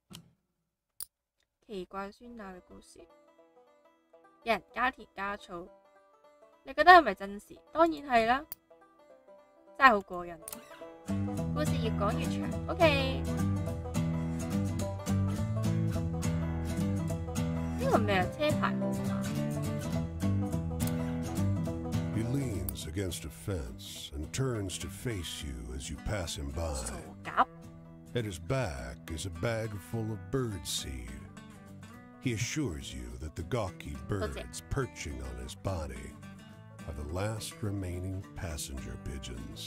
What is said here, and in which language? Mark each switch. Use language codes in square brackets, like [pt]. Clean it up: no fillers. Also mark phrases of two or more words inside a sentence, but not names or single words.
[yue] 奇怪酸奶嘅故事，有人加甜加醋，你覺得係咪真事？當然係啦，真係好過癮。故事越講越長 ，OK。呢個咩啊？車牌號碼。 [en] He leans against a fence and turns to face you as you pass him by. At his back is a bag full of bird seed. He assures you that the gawky birds perching on his body are the last remaining passenger pigeons.